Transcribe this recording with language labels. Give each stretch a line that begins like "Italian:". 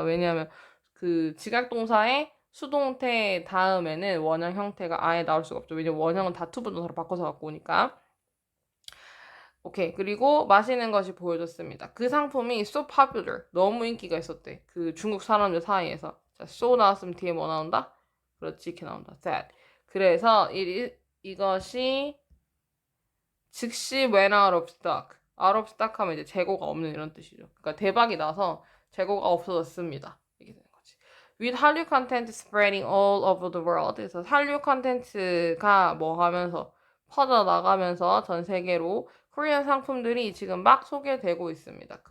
Korean: 왜냐하면 그 지각동사의 수동태 다음에는 원형 형태가 아예 나올 수가 없죠. 왜냐면 원형은 다 to 부동사로 바꿔서 갖고 오니까. 오케이. 그리고 마시는 것이 보여졌습니다. 그 상품이
English: so popular.
Korean: 너무 인기가 있었대. 그 중국 사람들 사이에서. 자, so 나왔으면 뒤에 뭐 나온다? 그렇지, 이렇게 나온다. that. 그래서 이것이 즉시
English: went out of stock. out of stock
Korean: 하면 이제 재고가 없는 이런 뜻이죠. 그러니까 대박이 나서 재고가 없어졌습니다. 이게 되는 거지.
English: With 한류 content spreading all over the world.
Korean: 그래서 한류 컨텐츠가 뭐 하면서 퍼져나가면서 전 세계로 코리안 상품들이 지금 막 소개되고 있습니다.